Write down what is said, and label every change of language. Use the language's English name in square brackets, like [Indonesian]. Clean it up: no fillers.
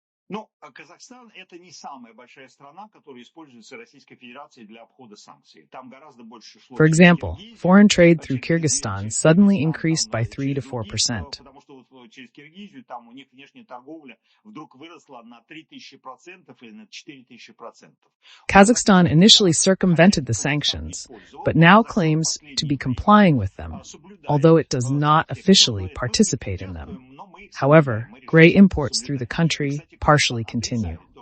[Russian] Но Казахстан — это не самая большая страна, которая используется Российской Федерацией для обхода санкций. Там гораздо больше случаев. [English] For example, foreign trade through Kyrgyzstan suddenly increased by 3 to 4%. [Russian] Потому что через Киргизию там у них внешняя торговля вдруг выросла на 3000% или на 4000%. [English] Kazakhstan initially circumvented the sanctions, but now claims to be complying with them, although it does not officially participate in them. However, gray imports through the country partially continue.